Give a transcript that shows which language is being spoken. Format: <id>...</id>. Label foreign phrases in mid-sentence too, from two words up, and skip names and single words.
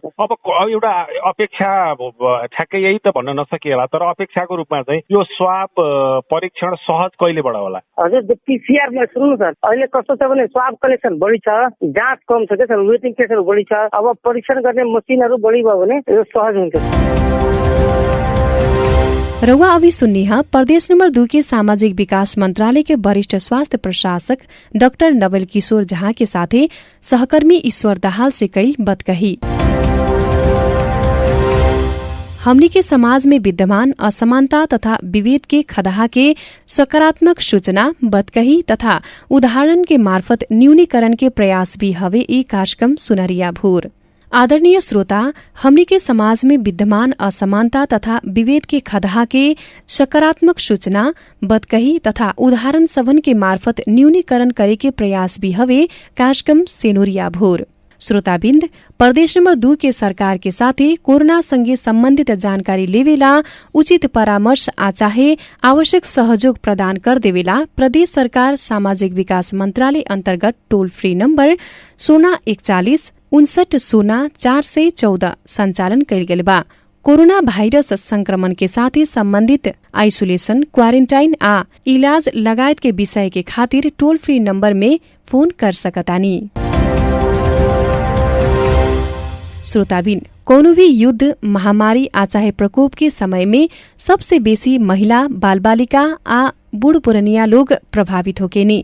<ne>अब एउटा अपेक्षा ठ्याक्कै यही त भन्न नसकिएला, तर अपेक्षाको रूपमा चाहिँ यो स्वाब परीक्षण सहज कहिलेबाट होला? हजुर, PCR मा सुन्नु सर, अहिले कस्तो छ भने</ne> <en>swab collection</en> <ne>बढी छ, जाँच कम छ, त्यसो वेटिङ केसहरू बढी छ। अब परीक्षण गर्ने मसिनहरू बढी भयो भने यो सहज हुन्छ।</ne> <bho>रउआ अभी सुन्निहा प्रदेश नंबर 2 के सामाजिक विकास मंत्रालय के वरिष्ठ स्वास्थ्य प्रशासक डॉक्टर नवल किशोर झा के साथे सहकर्मी ईश्वर दाहाल से कई बात कही। हमनी के समाज में विद्यमान असमानता तथा विभेद के खदहा के सकारात्मक सूचना बतकही तथा उदाहरण के मार्फत न्यूनीकरण के प्रयास भी हवे ई कार्यक्रम सुनरिया भूर। आदरणीय श्रोता, हमनी के समाज में विद्यमान असमानता तथा विभेद के खदहा के सकारात्मक सूचना बतकही तथा उदाहरण सबन के मार्फत न्यूनीकरण करे के प्रयास भी हवे कार्यक्रम सेनुरिया भोर। श्रोताबिन्द, प्रदेश नंबर 2 के सरकार के साथे कोरोना संगे सम्बन्धित जानकारी लेवेला उचित परामर्श चाहे आवश्यक सहयोग प्रदान कर देवेला प्रदेश सरकार सामाजिक विकास मंत्रालय अन्तर्गत</bho> <en>toll free number</en> <bho>041 59 414 सञ्चालन कयल गेल बा। कोरोना भाइरस संक्रमण के साथ सम्बन्धित आइसोलेशन, क्वारेन्टाइन आ इलाज लगायत के विषय के खातिर</bho> <en>toll free number</en> <bho>में फोन कर सकतानी। श्रोताबिन, कोनो भी युद्ध, महामारी आ चाहे प्रकोप के समय में सबसे बेसी महिला, बाल बालिका आ बूढ़ पुरनिया लोग प्रभावित होकेनी।</bho>